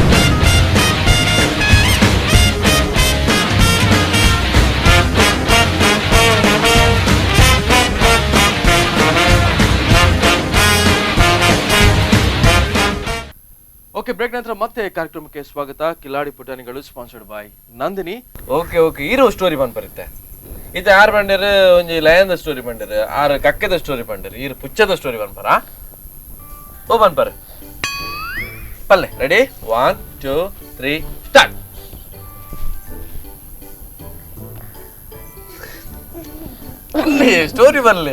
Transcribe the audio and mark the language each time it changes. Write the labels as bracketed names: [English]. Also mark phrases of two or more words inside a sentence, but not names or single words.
[Kannada] ಓಕೆ, ಬ್ರೇಕ್ ನಂತರ ಮತ್ತೆ ಕಾರ್ಯಕ್ರಮಕ್ಕೆ ಸ್ವಾಗತ. ಕಿಲಾಡಿ ಪುಟಾಣಿಗಳು [English] sponsored by [Kannada] ನಂದಿನಿ. [English] okay okay, hero story [Kannada] ಬಂದ್ ಬರುತ್ತೆ. [Tulu] ಇದು ಆರು ಬಂಡರ್ ಒಂಜಿ ಲಯನ್ದ ಸ್ಟೋರಿ ಬಂಡರ್, ಆರು ಕಕ್ಕೆದ ಸ್ಟೋರಿ ಬಂಡರ್, ಈರು ಪುಚ್ಚದ ಸ್ಟೋರಿ ಬಂದ್ಬರ. ಓ ಬಂದ್ಬರ ಪಲ್ಲೆ. ರೆಡಿ? 1 2 3 ಸ್ಟಾರ್ಟ್. ಸ್ಟೋರಿ ಬನ್ಲಿ.